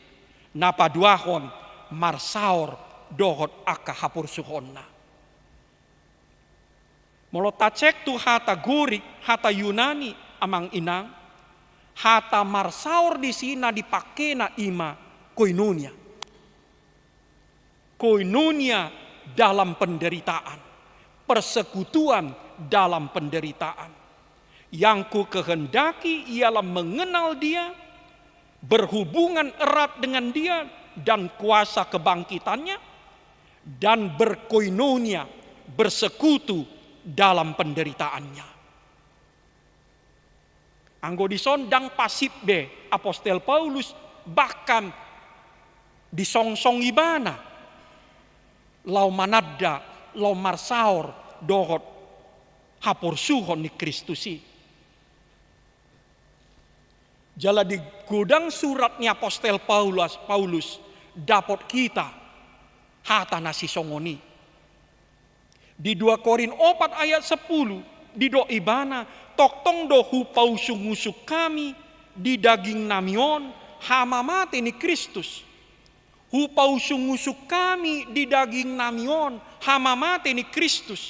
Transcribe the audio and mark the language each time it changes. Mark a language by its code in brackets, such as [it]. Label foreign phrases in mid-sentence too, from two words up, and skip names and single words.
[bbc] Napaduahon marsaor dohot akka hapur suhonna. Molo tacek tu hata gurik, hata Yunani amang inang, hata marsaor di sina dipakena ima koinonia. [id] Koinonia dalam penderitaan, persekutuan dalam penderitaan. Yang ku kehendaki ialah mengenal dia, berhubungan erat dengan dia dan kuasa kebangkitannya, dan berkoinonia, bersekutu dalam penderitaannya. [bbc] Anggo disondang pasip be apostel Paulus bahkan disongsong ibana lau manada lau marsaor dohot hapor suhon ni Kristusi. Jala di gudang suratnya apostel Paulus dapat kita hata nasi songoni. Di 2 Korin 4 ayat 10 di do ibana toktong do hupau sungusuk kami di daging namion hama mati ni Kristus. Hupau sungusuk kami di daging namion hama mati ni Kristus.